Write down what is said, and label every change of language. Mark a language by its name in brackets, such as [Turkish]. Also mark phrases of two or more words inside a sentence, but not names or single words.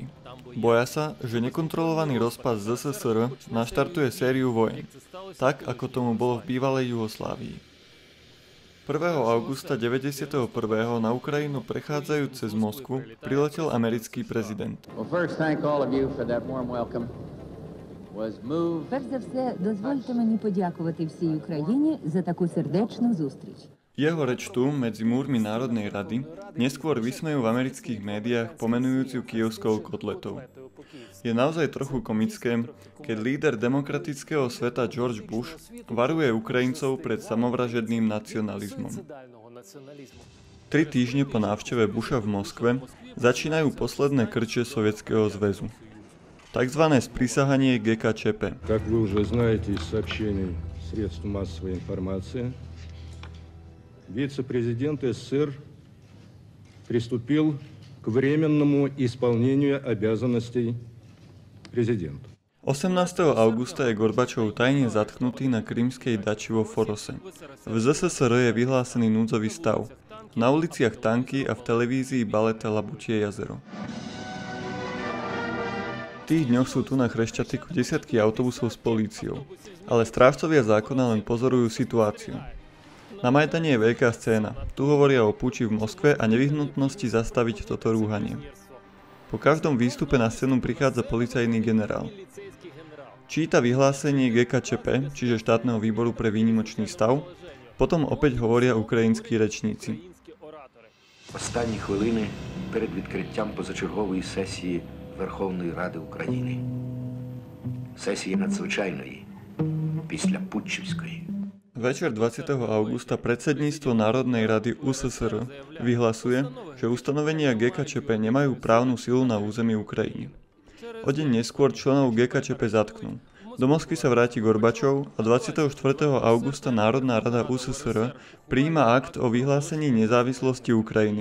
[Slovak] Boja sa, že nekontrolovaný rozpad ZSSR naštartuje sériu vojen, tak ako tomu bolo v bývalej Juhoslávii. 1. augusta 91. na Ukrajinu prechádzajúc cez Moskvu priletel americký prezident. [Ukrainian] Перш за все, дозвольте мені подякувати всій Україні за таку сердечну зустріч. [Slovak] Jeho reč tu, medzi múrmi Národnej rady, neskôr vysmejú v amerických médiách pomenujúciu Kyjevskou kotletou. Je naozaj trochu komické, keď líder demokratického sveta George Bush varuje Ukrajincov pred samovražedným nacionalizmom. 3 týždne po návšteve Busha v Moskve začínajú posledné krče Sovietskeho zväzu. Takzvané sprísahanie GKČP. [Russian] Как вы уже знаете из сообщений средств массовой информации, вице-президент СССР приступил к временному исполнению обязанностей президента. [Slovak] 18. augusta je Gorbačov tajne zatknutý na krymskej dači vo Forose. V ZSSR je vyhlásený núdzový stav. Na uliciach tanky a v televízii baleta Labutie jazero. V tých dňoch sú tu na Chrešťatiku desiatky autobusov s políciou, ale strážcovia zákona len pozorujú situáciu. Na Majdane je veľká scéna. Tu hovoria o púči v Moskve a nevyhnutnosti zastaviť toto rúhanie. Po každom výstupe na scénu prichádza policajný generál. Číta vyhlásenie GKČP, čiže štátneho výboru pre výnimočný stav, potom opäť hovoria ukrajinskí rečníci. [Ukrainian] Останні хвилини перед відкриттям позачергової сесії Верховної Ради України. Сесії надзвичайної, після Путчівської. [Slovak] Večer 20. augusta predsedníctvo Národnej rady USSR vyhlasuje, že ustanovenia GKČP nemajú právnu silu na území Ukrajiny. O deň neskôr členov GKČP zatknú. Do Moskvy sa vráti Gorbačov a 24. augusta Národná rada USSR prijíma akt o vyhlásení nezávislosti Ukrajiny.